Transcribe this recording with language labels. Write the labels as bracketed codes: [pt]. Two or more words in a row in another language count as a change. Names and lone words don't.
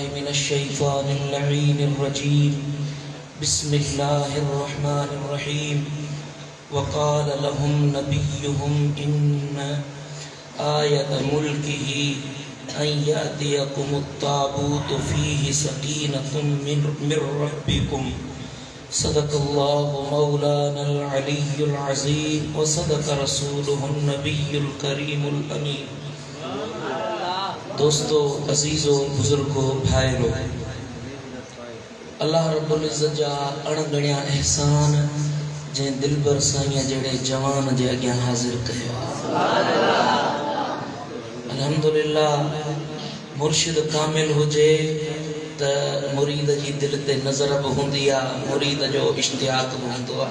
[ar] من الشيطان اللعين الرجيم بسم الله الرحمن الرحيم وقال لهم نبيهم إن آية ملكه أن يأتيكم التابوت فيه سكينة من ربكم صدق الله مولانا العلي العظيم وصدق رسوله النبي الكريم الأمين. [sd] दोस्तों, अजीज़ों, बुजुर्गों, भाइयों, [ar] الله رب العزة [sd] जा अणगणिया एहसान जे दिलबर साईं जड़े जवान जे अग्यां हाजिर कयो। अल्हम्दुलिल्लाह, मुर्शिद कामिल हुजे त मुरीद जी दिल ते नज़र बि हूंदी आहे, मुरीद जो इश्तियाक बि हूंदो आहे।